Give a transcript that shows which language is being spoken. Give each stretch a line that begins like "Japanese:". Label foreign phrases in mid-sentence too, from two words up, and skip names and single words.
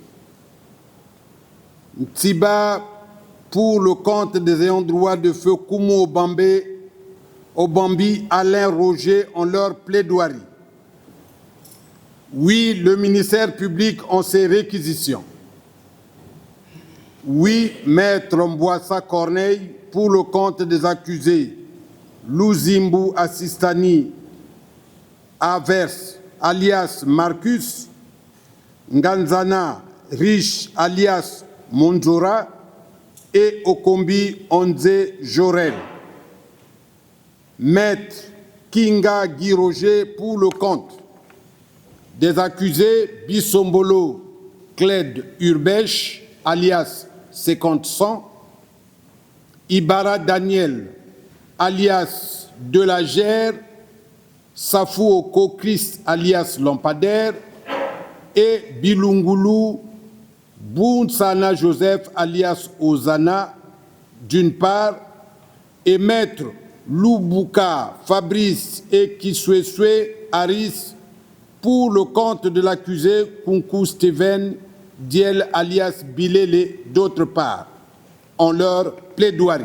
French: Tiba pour le compte des ayants droit de feu Koumou Obambi, Alain Roger en leur plaidoirie. Oui, le ministère public en ses réquisitions. Oui, Maître Mboissa Corneille pour le compte des accusés Louzimbu Assistani Avers alias Marcus, Nganzana Riche alias Monjora et Okombi Onze Jorel. Maître Kinga Guy Roger pour le compte des accusés Bissombolo Cled Urbèche alias 50-100, Ibara Daniel alias Delagère, Safou Okokris alias Lampadaire et Bilungulu Bounsana Joseph alias Ozana d'une part et Maître Lubuka Fabrice et Kisweswe Aris pour le compte de l'accusé Kunku Steven Diel alias Bilele d'autre part, en leur plaidoirie.